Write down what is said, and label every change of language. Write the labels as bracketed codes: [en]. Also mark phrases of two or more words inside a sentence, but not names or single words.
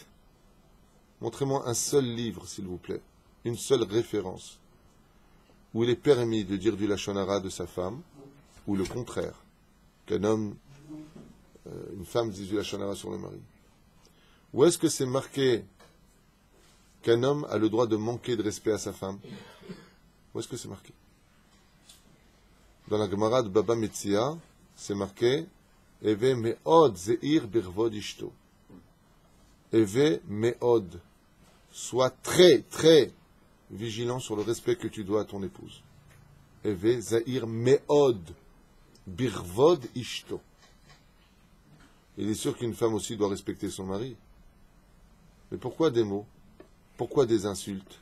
[fr] Montrez-moi un seul livre, s'il vous plaît, une seule référence, où il est permis de dire du [he] לשון הרע [fr] de sa femme, ou le contraire, qu'un homme, une femme dise du [he] לשון הרע [fr] sur le mari. Où est-ce que c'est marqué qu'un homme a le droit de manquer de respect à sa femme? Où est-ce que c'est marqué? Dans la Gemara de Baba Metzia, c'est marqué [he] הוי מאוד זהיר בכבוד אשתו. הוי מאוד. [fr] Sois très, très vigilant sur le respect que tu dois à ton épouse. [he] הוי זהיר מאוד בכבוד אשתו. [fr] Il est sûr qu'une femme aussi doit respecter son mari. Mais pourquoi des mots? Pourquoi des insultes?